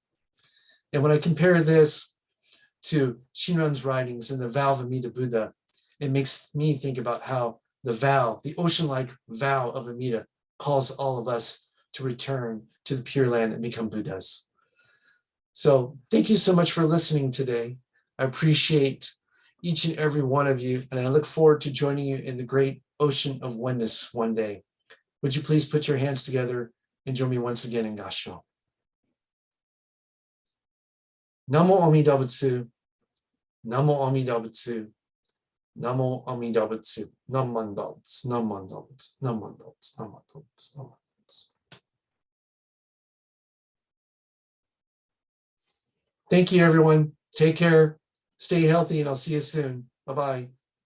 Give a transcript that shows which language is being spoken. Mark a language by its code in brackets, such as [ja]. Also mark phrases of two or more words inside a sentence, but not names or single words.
[en] And when I compare this to Shinron's writings in the Vow of Amida Buddha, it makes me think about how the vow, the ocean-like vow of Amida calls all of us to return to the Pure Land and become Buddhas. So thank you so much for listening today. I appreciate each and every one of you, and I look forward to joining you in the great ocean of oneness one day. Would you please put your hands together and join me once again in Gassho. [ja] 南無阿弥陀仏、南無阿弥陀仏、南無阿弥陀仏, Nam Mandals, Nam Mandals, Nam Mandals, Nam Mandals, Nam Mandals. [en] Thank you, everyone. Take care. Stay healthy, and I'll see you soon. Bye-bye.